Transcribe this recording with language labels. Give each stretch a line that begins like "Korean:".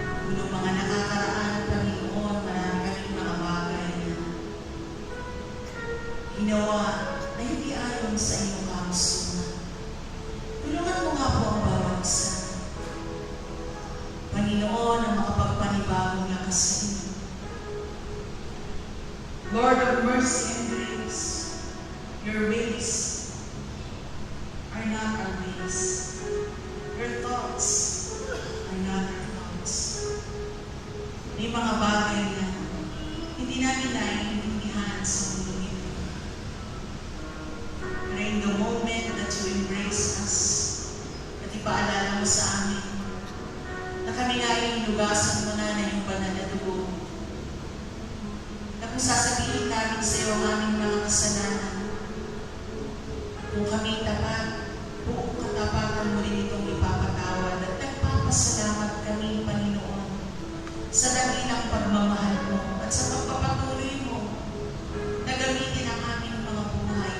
Filipino: Noong mga nakakaraan, Panginoon, marami kaming mga bagay na ginawa na hindi ayon sa iyong kagustuhan. Tulungan mo nga po ang bawat isa. Panginoon, ang makapagpanibagong lakas sa inyo.
English: Lord of mercy and grace, your ways are not our ways. Your thoughts are not our thoughts.
Filipino: May mga bagay na hindi namin naiintindihan sa mundo ito.
English: But in the moment that you embrace us,
Filipino: at ipaalala mo sa amin na kami nga ay inugasan mo na iyong banal na dugo, na kung sasabihin namin sa iyo ang aming mga kasalanan, kung kami tapat, buong katapatan mo rin itong ipapatawad at nagpapasalamat kami, Panginoon, sa dakilang pagmamahal mo at sa pagpapatuloy mo na gamitin ang aming mga buhay.